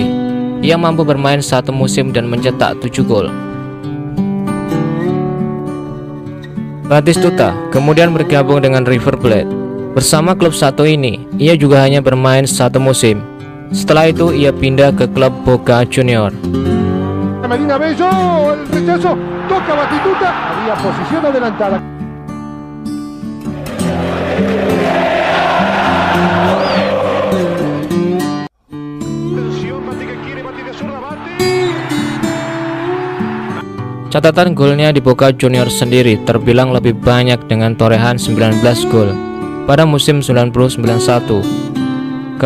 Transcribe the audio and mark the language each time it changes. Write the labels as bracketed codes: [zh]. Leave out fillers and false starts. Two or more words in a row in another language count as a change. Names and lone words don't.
[id] Ia mampu bermain satu musim dan mencetak 7 gol. Batistuta kemudian bergabung dengan River Plate. Bersama klub satu ini, ia juga hanya bermain satu musim. Setelah itu ia pindah ke klub Boca Juniors. [es] Medina Bello, el rechazo, toca Batistuta, había posición adelantada. [id] Catatan golnya di Boca Juniors sendiri terbilang lebih banyak dengan torehan 19 gol pada musim 90-91.